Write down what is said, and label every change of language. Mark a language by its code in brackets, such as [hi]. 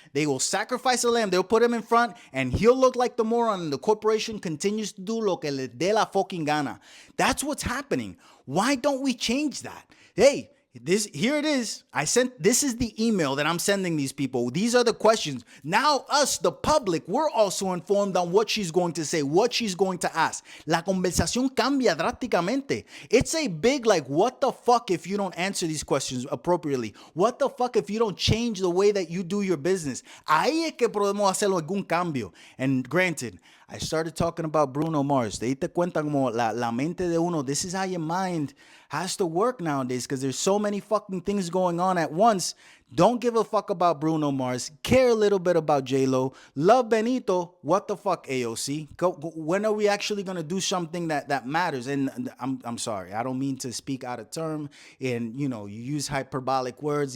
[en] They will sacrifice a lamb. They'll put him in front, and he'll look like the moron, and the corporation continues to do [es] lo que le dé la fucking gana. [en] That's what's happening. Why don't we change that? Hey, here it is. This is the email that I'm sending these people. These are the questions. Now us, the public, we're also informed on what she's going to say, what she's going to ask. [es] La conversación cambia drásticamente. [en] It's a big, what the fuck if you don't answer these questions appropriately? What the fuck if you don't change the way that you do your business? [es] Ahí es que podemos hacer algún cambio. [en] And granted, I started talking about Bruno Mars. [es] Te diste cuenta como la mente de uno. [en] This is how your mind has to work nowadays, because there's so many fucking things going on at once. Don't give a fuck about Bruno Mars. Care a little bit about J-Lo. Love Benito. What the fuck, AOC? When are we actually going to do something that matters? And I'm sorry. I don't mean to speak out of term. And, you use hyperbolic words.